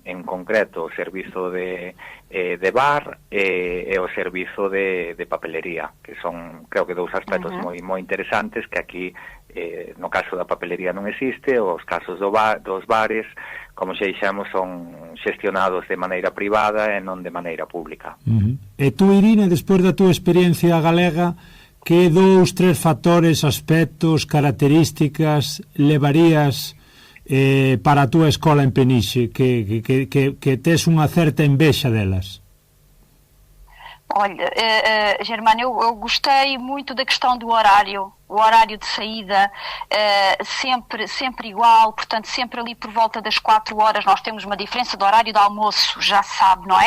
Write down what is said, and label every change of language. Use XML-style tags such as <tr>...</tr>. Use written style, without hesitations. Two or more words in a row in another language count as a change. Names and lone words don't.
<gl>En concreto, o servizo de bar e o servizo de papelería, que son, creo que, dous aspectos moi interesantes que aquí, no caso da papelería non existe, os casos dos bares, como xa dixemos, son xestionados de maneira privada e non de maneira pública. E tú, Irina, despois da túa experiencia galega, que 2-3 factores, aspectos, características levarías para a túa escola en Penixe, que tes unha certa envexa delas?</gl> <pt>Olha, Germano, eu gostei muito da questão do horário. O horário de saída sempre igual, portanto sempre ali por volta das 4 horas. Nós temos uma diferença do horário de almoço, já se sabe, não é?</pt>